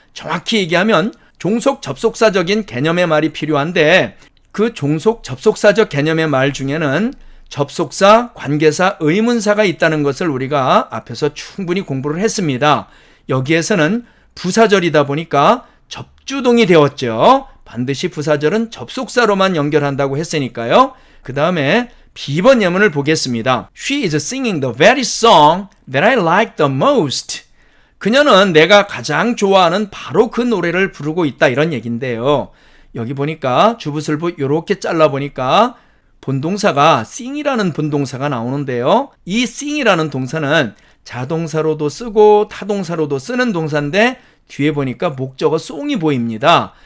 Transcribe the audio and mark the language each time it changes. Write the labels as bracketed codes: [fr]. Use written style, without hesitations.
[ko] 정확히 얘기하면 종속 접속사적인 개념의 말이 필요한데 그 종속 접속사적 개념의 말 중에는 접속사, 관계사, 의문사가 있다는 것을 우리가 앞에서 충분히 공부를 했습니다. 여기에서는 부사절이다 보니까 접주동이 되었죠. 반드시 부사절은 접속사로만 연결한다고 했으니까요. 그 다음에 B번 예문을 보겠습니다. [en] She is singing the very song that I like the most. [ko] 그녀는 내가 가장 좋아하는 바로 그 노래를 부르고 있다 이런 얘기인데요. 여기 보니까 주부술부 이렇게 잘라보니까 본동사가 sing이라는 본동사가 나오는데요. 이 sing이라는 동사는 자동사로도 쓰고 타동사로도 쓰는 동사인데 뒤에 보니까 목적어 송이 보입니다.